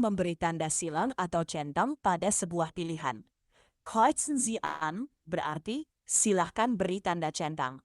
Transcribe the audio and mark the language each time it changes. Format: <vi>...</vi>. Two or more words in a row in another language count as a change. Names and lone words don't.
<id>memberi tanda silang atau centang pada sebuah pilihan.</id> <de>Kreuzen Sie an</de> <id>berarti silahkan beri tanda centang.</id>